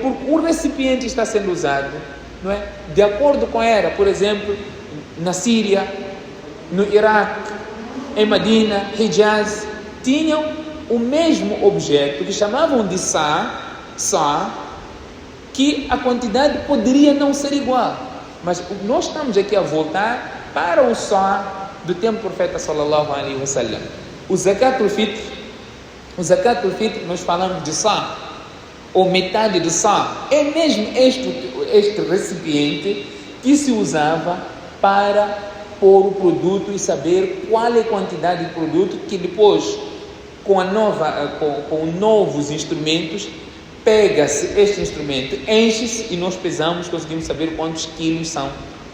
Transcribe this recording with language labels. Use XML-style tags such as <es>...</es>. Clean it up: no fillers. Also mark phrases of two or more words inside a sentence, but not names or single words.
<pt>Porque o recipiente está sendo usado, não é? De acordo com era, por exemplo, na Síria, no Iraque, em Medina, Hijaz, tinham o mesmo objeto que chamavam de sá, que a quantidade poderia não ser igual. Mas nós estamos aqui a voltar para o sá do tempo do profeta</pt> <ar>sallallahu alaihi wasallam.</ar> <pt>O</pt> <ar>zakatul fitr,</ar> <pt>nós falamos de sá, ou metade do sá, é mesmo este recipiente que se usava para pôr o produto e saber qual é a quantidade de produto, que depois, com novos instrumentos, pega-se este instrumento, enche-se e nós pesamos, conseguimos saber quantos quilos são.</pt>